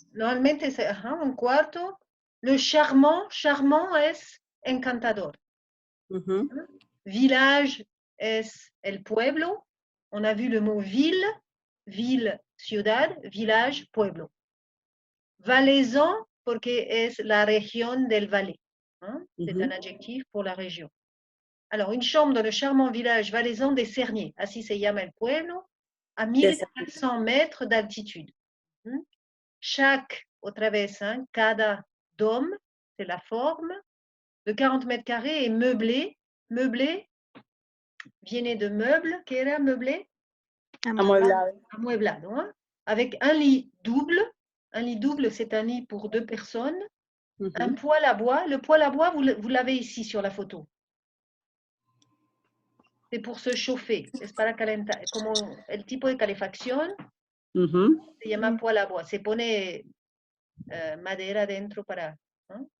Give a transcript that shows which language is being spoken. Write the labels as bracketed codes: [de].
[es] Normalmente es un cuarto. [fr] Le charmant [es] es encantador. Village es el pueblo. [fr] On a vu le mot ville, [es] ciudad, village, pueblo. Valaisan, porque es la región del Valais. [fr] Hein? C'est un adjectif pour la région. Alors, une chambre dans le charmant village valaisan des Cerniers. [es] Así se llama el pueblo, [fr] à 1400 mètres d'altitude. Chaque, [es] otra vez, [fr] hein, cada dôme, c'est la forme, de 40 mètres carrés est meublé. [es] Meublé, viene de meuble, ¿qué era meublé? Amueblado. [fr] Amueblado, hein? Avec un lit double. Un lit double, c'est un lit pour 2 personnes. Un poêle à bois. Le poêle à bois, vous l'avez ici sur la photo. C'est pour se chauffer. [es] Es para calentar. Como el tipo de calefacción se llama poêle à bois. Se pone madera dentro para. ¿no?